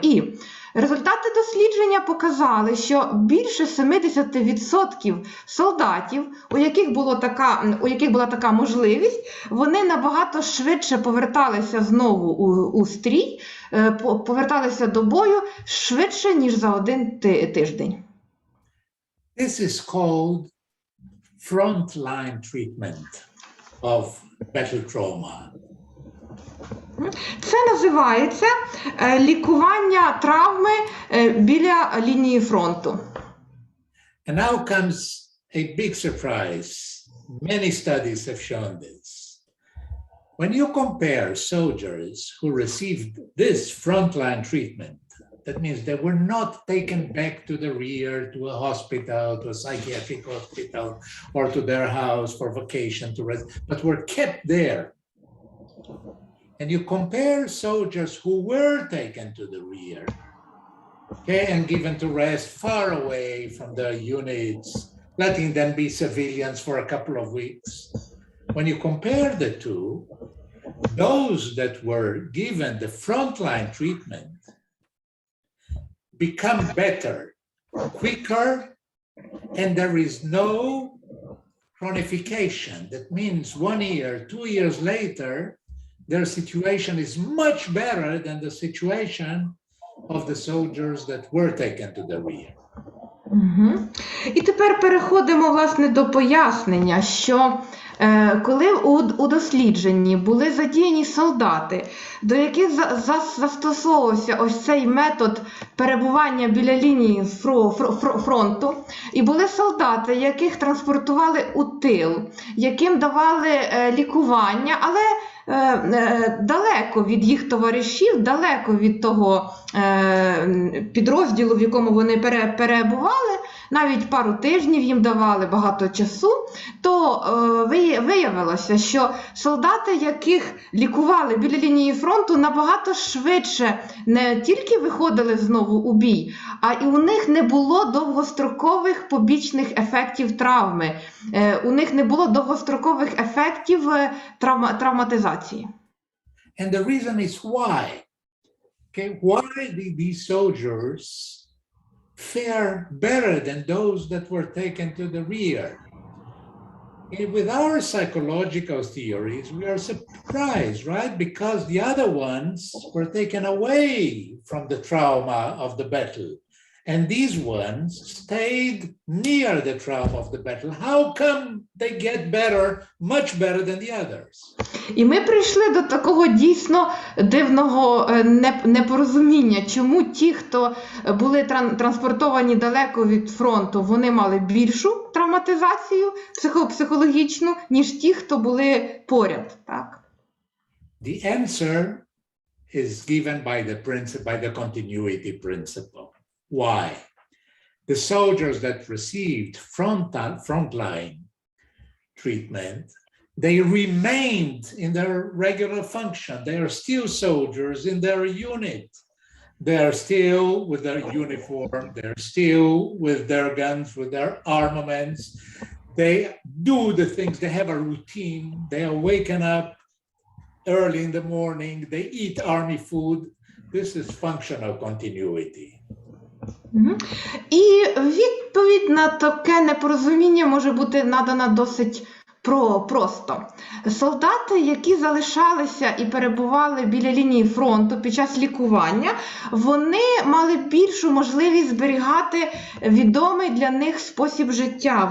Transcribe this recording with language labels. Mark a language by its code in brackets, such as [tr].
[uk] І результати дослідження показали, що більше 70% солдатів, у яких була така можливість, вони набагато швидше поверталися знову у стрій, поверталися до бою швидше, ніж за 1 тиждень. [en] This is called frontline treatment of battle trauma. [uk] Це називається лікування травми біля лінії фронту. [en] And now comes a big surprise. Many studies have shown this. When you compare soldiers who received this frontline treatment, that means they were not taken back to the rear, to a hospital, to a psychiatric hospital, or to their house for vacation to rest, but were kept there. And you compare soldiers who were taken to the rear, okay, and given to rest far away from their units, letting them be civilians for a couple of weeks. When you compare the two, those that were given the frontline treatment become better, quicker, and there is no chronification. That means 1 year, 2 years later, their situation is much better than the situation of the soldiers that were taken to the rear. [uk] І тепер переходимо, власне, до пояснення, що коли у дослідженні були задіяні солдати, до яких застосовувався ось цей метод перебування біля лінії фронту, і були солдати, яких транспортували у тил, яким давали лікування, але далеко від їх товаришів, далеко від того підрозділу, в якому вони перебували, навіть пару тижнів їм давали багато часу, то виявилося, що солдати, яких лікували біля лінії фронту, набагато швидше не тільки виходили знову у бій, а і у них не було довгострокових побічних ефектів травми, у них не було довгострокових ефектів травматизації. [en] And the reason is why. Okay, why did these soldiers fare better than those that were taken to the rear? And with our psychological theories, we are surprised, right? Because the other ones were taken away from the trauma of the battle. And these ones stayed near the trauma of the battle. How come they get better, much better than the others? [uk] І ми прийшли до такого дійсно дивного непорозуміння. Чому ті, хто були транспортовані далеко від фронту, вони мали більшу травматизацію психологічну, ніж ті, хто були поряд, так? [en] The answer is given by the principle, by the continuity principle. Why? The soldiers that received frontline treatment, they remained in their regular function. They are still soldiers in their unit. They are still with their uniform. They're still with their guns, with their armaments. They do the things. They have a routine. They are waking up early in the morning. They eat army food. This is functional continuity. [uk] І відповідь на таке непорозуміння може бути надана досить просто. Солдати, які залишалися і перебували біля лінії фронту під час лікування, вони мали більшу можливість зберігати відомий для них спосіб життя.